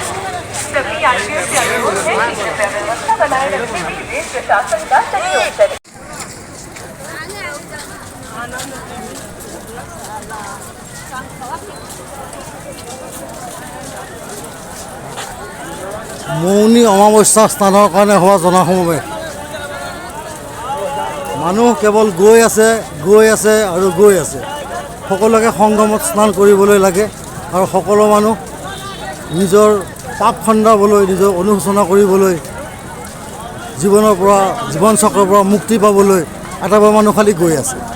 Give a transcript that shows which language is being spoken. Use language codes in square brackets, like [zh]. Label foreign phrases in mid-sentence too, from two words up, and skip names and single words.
[hi] सभी यात्रियों से अनुरोध है कि कृपया व्यवस्था बनाए रखने में रेल प्रशासन का सहयोग करें। [as] মৌনী অমাৱস্যা স্নানৰ কাৰণে হোৱা জনসমাৱেশ মানুহ কেৱল গৈ আছে আৰু গৈ আছে সকলোকে সংগমত স্নান কৰিবলৈ লাগে আৰু সকলো মানুহ নিজৰ পাপ খণ্ডাবলৈ নিজৰ অনুশোচনা কৰিবলৈ জীৱনৰ পৰা জীৱন চক্ৰৰ পৰা মুক্তি পাবলৈ আটাইবোৰ মানুহ খালি গৈ আছে